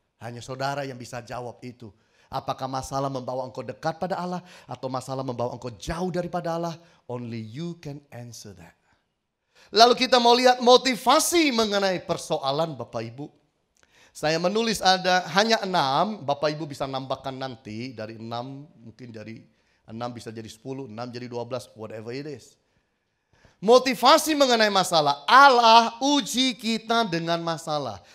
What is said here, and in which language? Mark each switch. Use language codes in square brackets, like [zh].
[id] Hanya saudara yang bisa jawab itu. Apakah masalah membawa engkau dekat pada Allah atau masalah membawa engkau jauh daripada Allah? [en] Only you can answer that. [id] Lalu kita mau lihat motivasi mengenai persoalan Bapak Ibu. Saya menulis ada hanya 6, Bapak Ibu bisa nambahkan nanti dari 6, mungkin dari 6 bisa jadi 10, 6 jadi 12, [en] whatever it is. [id] Motivasi mengenai masalah, Allah uji kita dengan masalah.